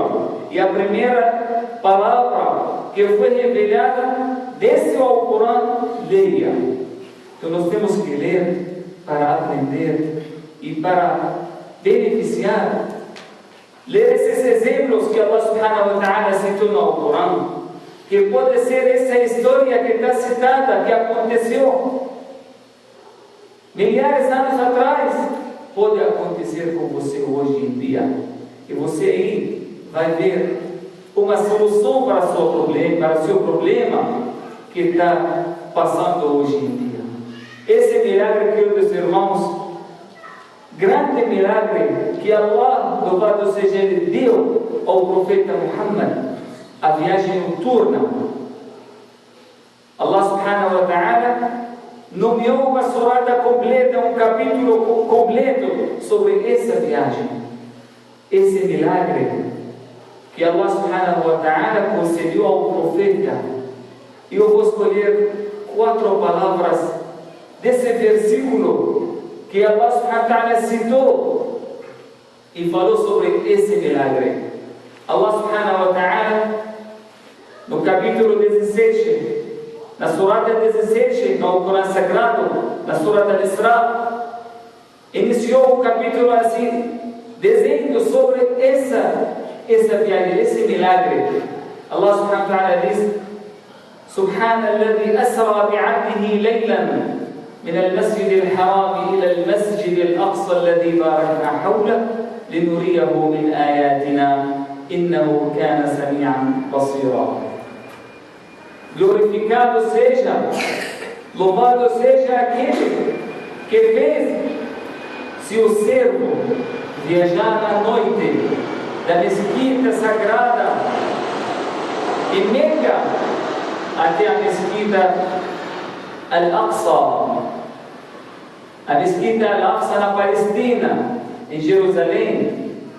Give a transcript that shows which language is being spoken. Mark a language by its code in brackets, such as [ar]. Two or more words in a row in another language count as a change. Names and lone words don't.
[pt] E a primeira palavra que foi revelada desse Alcorão, leia. Então nós temos que ler para aprender e para beneficiar. Ler esses exemplos que [ar] الله سبحانه وتعالى [pt] citou no Alcorão, que pode ser essa história que está citada, que aconteceu milhares de anos atrás, pode acontecer com você hoje em dia. E você aí vai ver uma solução para o seu problema que está passando hoje em dia. Esse milagre, queridos irmãos, grande milagre que Allah, louvado seja ele, deu ao profeta Muhammad, a viagem noturna. [ar] الله سبحانه وتعالى [pt] nomeou uma surada completa, um capítulo completo sobre essa viagem. Esse milagre que [ar] الله سبحانه وتعالى [pt] concedeu ao profeta. E eu vou escolher 4 palavras desse versículo que [ar] الله سبحانه وتعالى [pt] citou e falou sobre esse milagre. [ar] الله سبحانه وتعالى, [pt] no capítulo 17, na surata 17, no Alcorão Sagrado, na surata Al-Isra, iniciou o capítulo assim, dizendo sobre essa viagem, esse milagre. [ar] الله سبحانه وتعالى diz: سبحان الذي أسرى بعبده ليلا من المسجد الحرام إلى المسجد الأقصى الذي باركنا حوله لنريه من آياتنا إنه كان سميعا بصيرا. [pt] glorificado seja, louvado seja aquele que fez seu servo viajar na noite da mesquita sagrada em Meca até a mesquita Al-Aqsa, a mesquita Al-Aqsa na Palestina, em Jerusalém.